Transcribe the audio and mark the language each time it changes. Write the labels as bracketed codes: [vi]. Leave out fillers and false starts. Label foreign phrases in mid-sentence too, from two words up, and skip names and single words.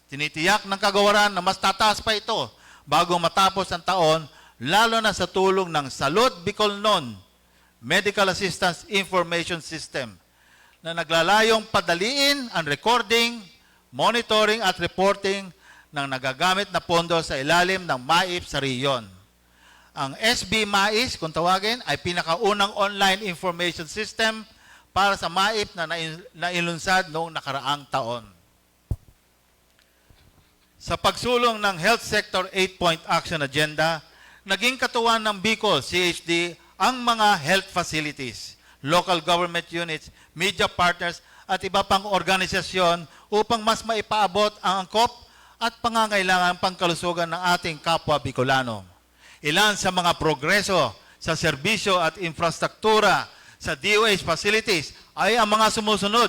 [tl] Tinitiyak ng kagawaran na mas tataas pa ito bago matapos ang taon, lalo na sa tulong ng Salud Bicolnon Medical Assistance Information System na naglalayong padaliin ang [en] recording, monitoring [tl] at reporting ng nagagamit na pondo sa ilalim ng MAIP sa rehiyon. Ang SB MAIS, kung tawagin, ay pinakaunang [en] online information system [tl] para sa MAIP na nailunsad noong nakaraang taon. Sa pagsulong ng Health Sector 8-Point Action Agenda, naging katuwang ng Bicol CHD ang mga [en] health facilities, local government units, media partners [tl] at iba pang organisasyon upang mas maipaabot ang angkop at pangangailangan pangkalusugan ng ating kapwa Bicolano. Ilan sa mga progreso sa serbisyo at infrastruktura sa DOH facilities ay ang mga sumusunod.